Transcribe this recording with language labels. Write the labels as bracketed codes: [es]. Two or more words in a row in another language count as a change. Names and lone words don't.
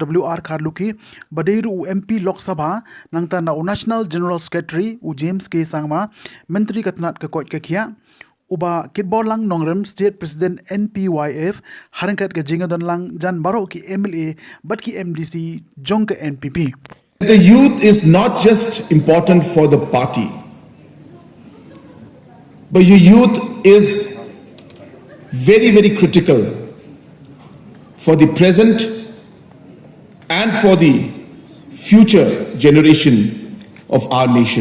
[kha] WR Kharluki badeiru u MP Lok Sabha nangta na u [en] National General Secretary [kha] u James K Sangma Menteri Katnat ka kot ka khia uba kitbolang nongrem [en] State President [kha] NPYF harangkat ke jingadon lang jan baro ki MLA but ki MDC jong ke NPP. [en] The youth is not just important for the party, but your youth is very, very critical for the present and for the future generation of our nation.